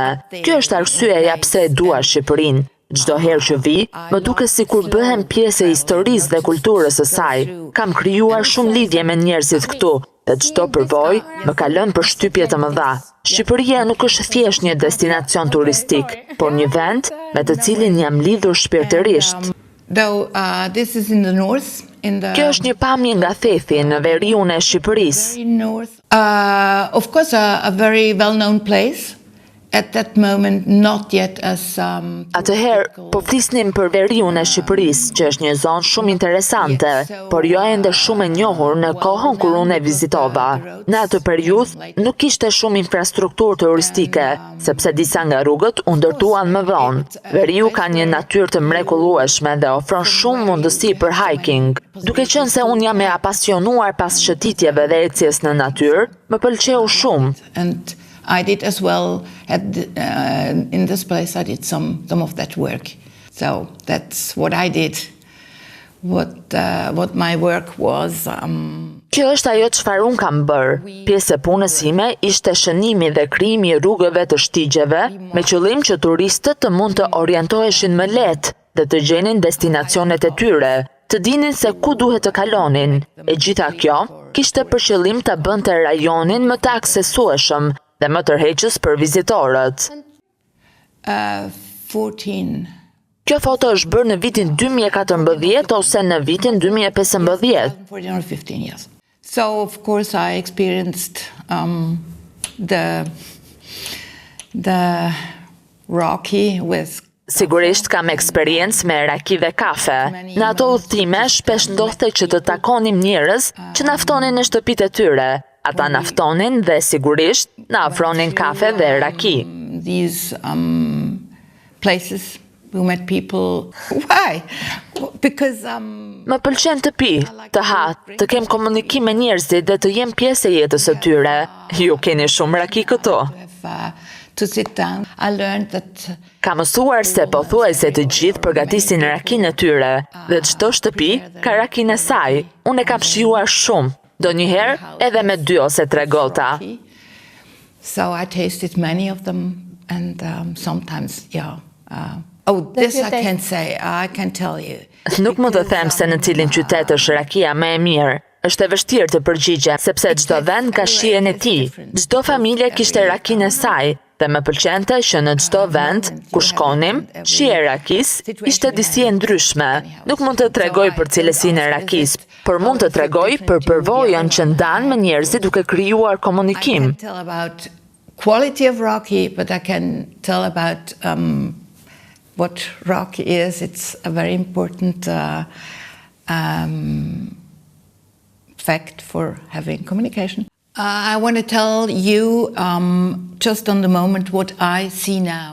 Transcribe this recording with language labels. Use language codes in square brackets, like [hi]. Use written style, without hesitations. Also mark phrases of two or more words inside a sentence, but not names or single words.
[sq] Kjo është arsyeja pse e dua Shqipërinë. Çdo herë që vi, më duket sikur bëhem pjesë e historisë dhe kulturës së saj. Kam krijuar shumë lidhje me njerëzit këtu, dhe çdo përvojë më ka lënë përshtypje të mëdha. Shqipëria nuk është thjesht një destinacion turistik, por një vend me të cilin jam lidhur shpirtërisht. [en] This is in the north. [sq] Kjo është një pamje nga thethi në veriun e Shqipërisë. [en] Of course, a very well-known place. At that moment, not yet as [sq] Atëherë, po flisnim për veriun e Shqipërisë, që është një zonë shumë interesante, por jo ende shumë e njohur në kohën kur unë e vizitova. Në atë periudhë nuk kishte shumë infrastrukturë turistike, sepse disa nga rrugët u ndërtuan më vonë. Veriu ka një natyrë të mrekullueshme dhe ofron shumë mundësi për hiking. Duke qenë se unë jam e apasionuar pas shëtitjeve dhe ecjes në natyrë, më pëlqeu shumë. [en] I did as well in this place. I did some of that work. So that's what I did. What my work was. [sq] Kjo është ajo çfarë unë kam bërë. Pjesë e punës ime ishte shënimi dhe krijimi i rrugëve të shtigjeve, me qëllim që turistët të mund të orientoheshin më lehtë dhe të gjenin destinacionet e tyre, të dinin se ku duhet të kalonin. E gjitha kjo kishte për qëllim ta bënte rajonin më të aksesueshëm dhe më tërheqës për vizitorët. 14. Kjo foto është bërë në vitin 2014 ose në vitin 2015. [en] So of course I experienced the Rocky with. [sq] Sigurisht kam eksperiencë me raki dhe kafe. Në ato udhëtime shpesh ndodhte që të takonim njerëz që na ftonin në shtëpitë e tyre. Ata na ftonin dhe sigurisht na ofronin kafe dhe raki. [en] These places we met people. Why? Because [sq] Më pëlqen të pi, të ha, të kem komunikim me njerëzit dhe të jem pjesë e jetës së tyre. Ju keni shumë raki këtu. [en] To sit down. I learned that [sq] Ka mësuar se pothuajse të gjithë përgatisin rakinë e tyre dhe çdo shtëpi ka rakinë e saj. Unë e kam shijuar shumë, ndonjëherë edhe me 2 ose 3 gota. [en] So I tasted many of them and sometimes this I can't say, I can tell you. [sq] Nuk mund të them se në cilin qytet është rakia më e mirë. Është e vështirë të përgjigjem sepse çdo vend ka shijen e tij. Çdo familje kishte rakinë e saj. Dhe më pëlqente që në çdo vend ku shkonim, shija e rakis ishte disi e ndryshme. Nuk mund të tregoj për cilësinë e rakis, por mund të tregoj për përvojën që ndan me njerëzit duke krijuar komunikim. [en] I can tell about quality of Rocky, but I can tell about what Rocky is. It's a very important fact for having communication. I want to tell you just on the moment what I see now.